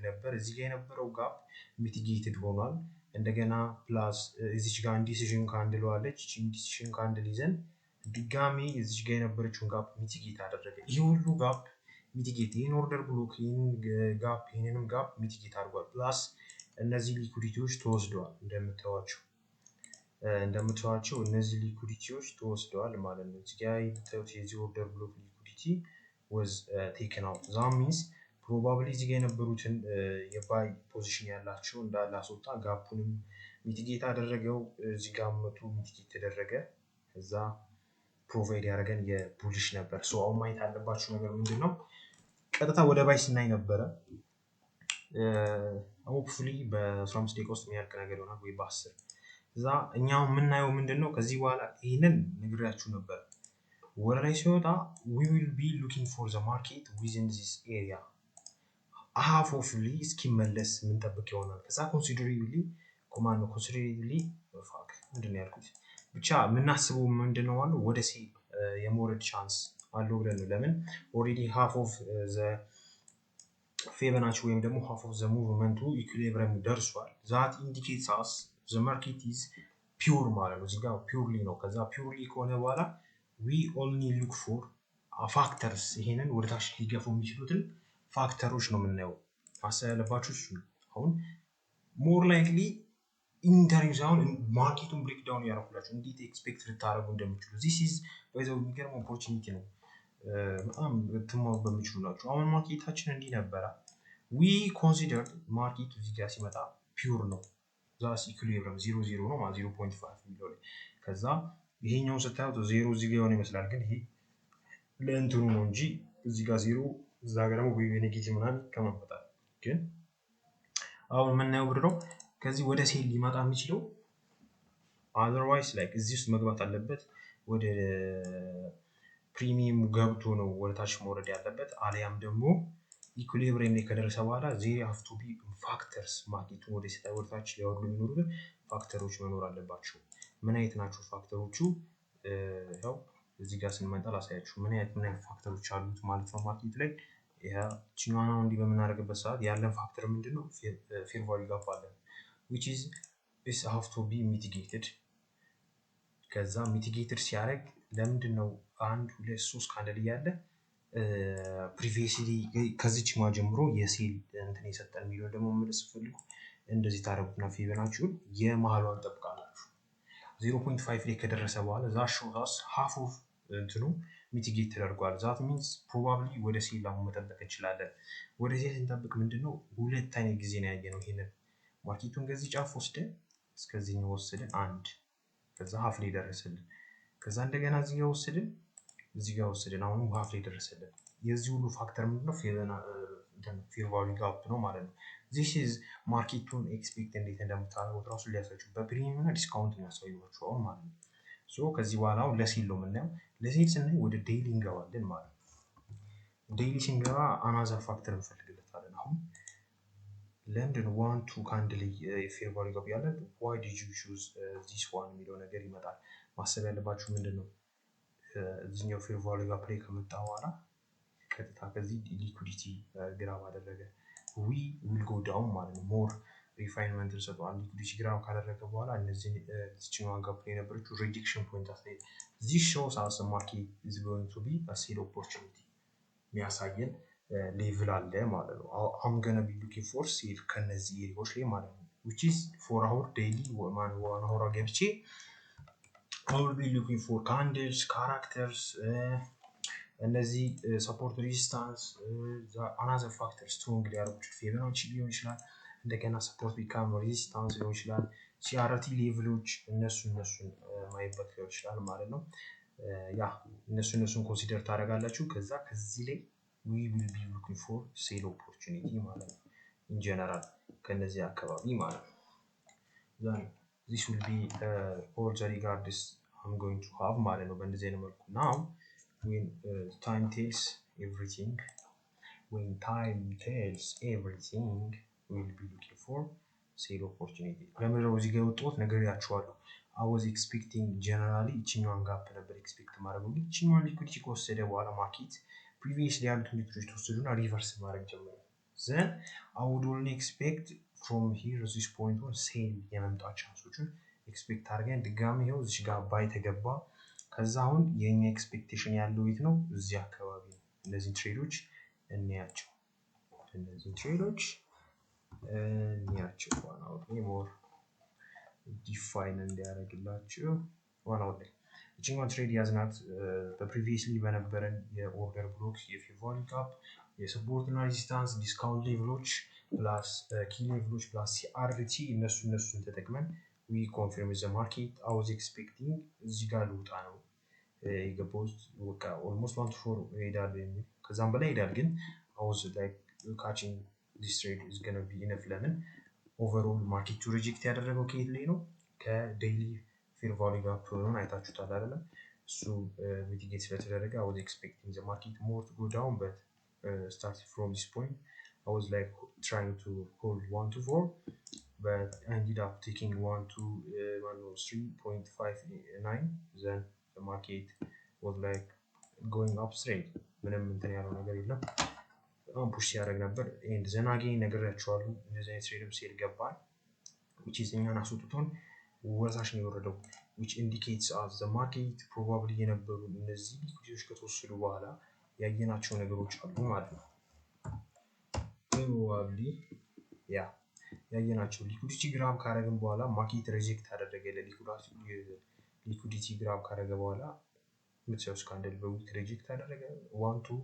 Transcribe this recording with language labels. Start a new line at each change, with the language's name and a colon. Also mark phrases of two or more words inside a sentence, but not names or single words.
Amharic: ነበር። እዚህ ጋር የነበረው
English: gap mitigated
Amharic: ሆኗል። እንደገና ፕላስ እዚች ጋር
English: indecision candle
Amharic: ዋለች።
English: indecision candle
Amharic: ይዘን ድጋሚ እዚች ጋር የነበረችውን
English: gap mitigate
Amharic: አደረገ። ይሄ ሁሉ
English: gap mitigate
Amharic: ይህን
English: order block
Amharic: ይህን ጋፕ ይህንንም
English: gap mitigate
Amharic: አድርጓል። ፕላስ እነዚህ ሊኩዲቲዎች ተወስደዋል። እንደምታዩቸው እነዚህ ሊኩዲቲዎች ተወስደዋል ማለት ነው። እዚህ ጋር የምታዩት የዚህ
English: order block liquidity was taken out. That means probably
Amharic: እዚህ ጋር የነበሩትን የባይ ፖዚሽን ያላቸው እንዳለ አስወጣ። ጋፑንም ሚቲጌት አደረገው። እዚህ ጋር መቶ ሚቲጌት ተደረገ። ከዛ ፕሮቫይድ ያደረገን የቡሊሽ ነበር። ሶ አሁን ማየት ያለባችሁ ነገር ምንድነው ቀጥታ ወደ ባይ ስናይ ነበረ። ሆፕፉሊ በ15 ደቂቃ ውስጥ የሚያልቅ ነገር ይሆናል ወይ በ10። እዛ እኛው የምናየው ምንድነው ከዚህ በኋላ ይሄንን ነግራችሁ ነበር ወደ ላይ ሲወጣ
English: we will be looking for the market within this area half of
Amharic: ሊ እስኪመለስ የምንጠብቅ ይሆናል። ከዛ considerably ምንድነው ያልኩት ብቻ የምናስበው ምንድነው አለው ወደ ሲ የሞረድ ቻንስ አለው ብለን ነው። ለምን ኦልሬዲ
English: half of the
Amharic: ፌቨናች ወይም ደግሞ
English: half of the movement
Amharic: ኢኩሊብሪየም ደርሷል።
English: that indicates us the market is pure
Amharic: ማለት ነው። እዚህ ጋር purely ነው። ከዛ purely ከሆነ በኋላ
English: we only look for factors
Amharic: ይሄንን ወደታች ሊገፉ የሚችሉትን ፋክተሮች ነው የምናየው። ማሰብ ያለባችሁ እሱ ነው። አሁን
English: more likely interview
Amharic: አሁን ማርኬቱን
English: break down
Amharic: ያደርጉላችሁ እንዴት ኤክስፔክት ልታደርጉ እንደምትችሉ this is በዛው የሚገርም ኦፖርቹኒቲ ነው። በጣም ትማሩ በሚችሉ ናቸው። አሁን ማርኬታችን እንዲህ ነበረ።
English: we considered
Amharic: ማርኬቱ እዚህ ጋር ሲመጣ ፒውር ነው። ዛስ ኢኩሊብሪየም 0.0 ነው ማለት 0.5 ሚሊዮን ከዛ ይሄኛው ስታዩት ዜሮ እዚህ ጋር ይመስላል። ግን ይሄ ለእንትኑ ነው እንጂ እዚህ ጋር ዜሮ እዛ ጋር ደግሞ ወይ ኔጌቲቭ ምናምን ከመጣጣል ግን አሁን የምናየው ብር ነው ከዚህ ወደ ሴል ሊመጣ የሚችለው
English: otherwise like
Amharic: እዚህ ውስጥ መግባት አለበት ወደ ፕሪሚየም ገብቶ ነው ወደ ታች መውረድ ያለበት አሊያም ደግሞ ኢኩሊብሪየም ላይ ከደረሰ በኋላ
English: there have to be factors
Amharic: ማርኬቱን ወደ ታች ሊያወርዱ የሚኖሩት ፋክተሮች መኖር አለባቸው። ምን አይነት ናቸው ፋክተሮቹ? ያው እዚህ ጋር ስንመጣ ላሳያችሁ ምን አይነት ፋክተሮች አሉት ማለት ነው ማርኬት ላይ። ያቺኛውን እንዲህ በምናደርግበት ሰዓት ያለን ፋክተር ምንድነው?
English: fair value gap
Amharic: አለ
English: which is this have to be mitigated።
Amharic: ከዛ ሚቲጌትድ ሲያደርግ ለምንድን ነው 1 2 3 ካንደል እያለ ፕሪቪየስሊ ከዚች ማ ጀምሮ የሴል እንትን የሰጠን የሚለው ደግሞ መመለስ ፈልጉ እንደዚህ ታረጉና ፊቦናቺውን የመሃሏን ጠብቃላችሁ 0.5 ላይ ከደረሰ በኋላ
English: that shows us half of
Amharic: እንትኑ ሚቲጌት ተደርጓል።
English: that means probably
Amharic: ወደ ሴል አሁን መጠበቅ እንችላለን። ወደ ሴል ስንጠብቅ ምንድነው ሁለት አይነት ጊዜ ነው ያየነው። ይሄንን ማርኬቱን ከዚህ ጫፍ ወስደን እስከዚህኛው ወስደን አንድ ከዛ ሀፍ ላይ ደረሰልን። ከዛ እንደገና እዚህ ጋር ወስደን አሁን ሀፍ ላይ ደረሰልን። የዚህ ሁሉ ፋክተር ምንድነው?
English: fair value gap
Amharic: ነው ማለት ነው።
English: this is
Amharic: ማርኬቱን ኤክስፔክት እንዴት እንደምታደርጉት ራሱ ሊያሳያችሁ በፕሪሚየም እና ዲስካውንት የሚያሳዩዋችሁ አሁን ማለት ነው። ሶ ከዚህ በኋላ አሁን ለሴል ነው የምናየው። ለሴል ስናይ ወደ ዴይሊ እንገባለን ማለት ነው። ዴይሊ ስንገባ
English: another factor
Amharic: እንፈልግለታለን። አሁን ለምንድን ነው 1 2
English: candle fair value gap
Amharic: ያለ
English: why did you choose this one
Amharic: የሚለው ነገር ይመጣል። ማሰብ ያለባችሁ ምንድነው እዚህኛው
English: fair value gap
Amharic: ላይ ከመጣ በኋላ ቀጥታ ከዚህ
English: liquidity grab
Amharic: አደረገ
English: we will go down
Amharic: ማለት ነው።
English: more refinement
Amharic: እንሰጠዋል።
English: liquidity grab
Amharic: ካደረገ በኋላ እነዚህ እዚህኛው ጋፕ ላይ የነበረችው
English: rejection point
Amharic: አሳይ
English: this shows us the market is going to be a sell opportunity
Amharic: የሚያሳየን ሌቭል አለ ማለት ነው።
English: I'm gonna be looking for sell
Amharic: ከነዚህ ኤሪያዎች ላይ ማለት ነው
English: which is for our daily one hour
Amharic: ገብቼ
English: I will be looking for candles characters እነዚህ support resistance another factor strong
Amharic: ሊያደርጉት ፊቦናቺ ሊሆን ይችላል። እንደገና
English: support become resistance
Amharic: ሊሆን ይችላል። CRT ሌቭሎች እነሱን ማይበት ሊሆን ይችላል ማለት ነው። ያ እነሱን ኮንሲደር ታደርጋላችሁ። ከዛ ከዚህ ላይ
English: we will be looking for sell opportunity
Amharic: ማለት ነው
English: in general
Amharic: ከነዚህ አካባቢ ማለት ነው።
English: then this will be all the regards I'm going to have
Amharic: ማለት ነው በእንደዚህ አይነት መልኩ
English: now when time tells everything we'll be looking for sell opportunity
Amharic: ለምንድነው እዚህ ጋር የወጣሁት ነገር ያችኋለሁ።
English: I was expecting generally
Amharic: እቺኛዋን ጋፕ ነበር ኤክስፔክት ማድረግ ግን እቺኛዋን ሊኩዲቲ ከወሰደ በኋላ ማርኬት previously ያሉት ሊኩዲቲ ተወሰዱና ሪቨርስ ማድረግ ጀመረ።
English: then I would only expect from here this point on sell
Amharic: የመምጣት ቻንሶችን ኤክስፔክት አድርገን ድጋሚ ይኸው እዚህ ጋር ባይ ተገባ። ከዛ አሁን የኛ ኤክስፔክቴሽን ያለው የት ነው? እዚህ አካባቢ ነው። እነዚህ ትሬዶች እንያቸው ዋናው
English: more define
Amharic: እንዲያደርግላችሁ ዋናው ላይ እቺኛውን ትሬድ ያዝናት በፕሪቪየስሊ በነበረን የኦርደር ብሎክ የፌር ቫልዩ ጋፕ የሰፖርት እና ሬዚስታንስ
English: discount levels plus key levels plus CRT
Amharic: እነሱን ተጠቅመን
English: we confirm the market I was expecting
Amharic: እዚህ ጋር ልውጣ ነው የገባሁት በቃ
English: almost 1 to 4
Amharic: ይሄዳል የሚል ከዛም በላይ ይሄዳል ግን
English: I was like catching this trade is going to be enough
Amharic: ለምን overall ማርኬቱ ሪጀክት ያደረገው ከየት ላይ ነው? ከዴይሊ
English: fair value gap
Amharic: ሆኖ አይታችሁታል አይደል? እሱ ሚቲጌት ስለተደረገ
English: I was expecting the market more to go down but starting from this point I was like trying to hold 1 to 4 but I ended up taking 1 to 3.59 then the market was like going up straight
Amharic: ምንም እንትን ያለው ነገር የለም በጣም ፑሽ ያደርግ ነበር
English: and
Amharic: ዘናጌ ነገራችኋለሁ እንደዚህ አይነት ትሬድም ሴል ገባል
English: which is
Amharic: እኛን አስወጥቶን ወርሳሽ ነው የወረደው
English: which indicates as the market probably
Amharic: የነበሩ እነዚህ ሊኩዲቲዎች ከተወሰዱ በኋላ ያየናቸው ነገሮች አሉ ማለት ነው probably ያ ያየናቸው
English: liquidity grab
Amharic: ካረግን በኋላ ማርኬት ሪጀክት አደረገ
English: liquidity grab
Amharic: ካረገ በኋላ ምትሰውስ ካንድል በዊክ ሪጀክት አደረገ 1 to